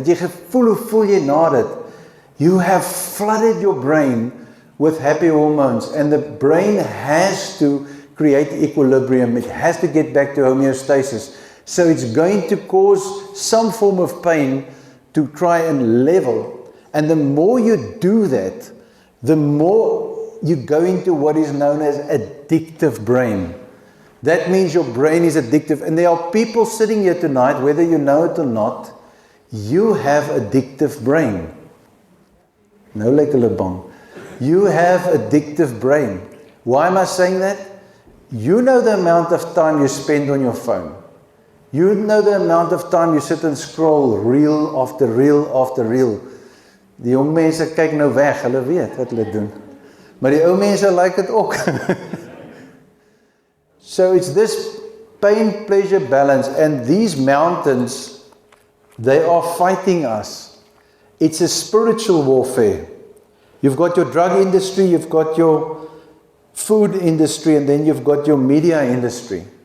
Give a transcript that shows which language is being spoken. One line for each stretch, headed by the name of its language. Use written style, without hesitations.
Afrikaans: Het jy gevoel, hoe voel jy na dit?
English: You have flooded your brain with happy hormones, and the brain has to create equilibrium. It has to get back to homeostasis. So it's going to cause some form of pain to try and level. And the more you do that, the more you go into what is known as addictive brain. That means your brain is addictive. And there are people sitting here tonight, whether you know it or not, you have addictive brain.
Afrikaans: No like hulle bang.
English: You have addictive brain. Why am I saying that? You know the amount of time you spend on your phone. You know the amount of time you sit and scroll reel after reel after reel.
Afrikaans: Die jong mense kyk nou weg, hulle weet wat hulle doen. Maar die ou mense like dit ook.
English: So it's this pain-pleasure balance, and these mountains, they are fighting us. It's a spiritual warfare. You've got your drug industry, you've got your food industry, and then you've got your media industry.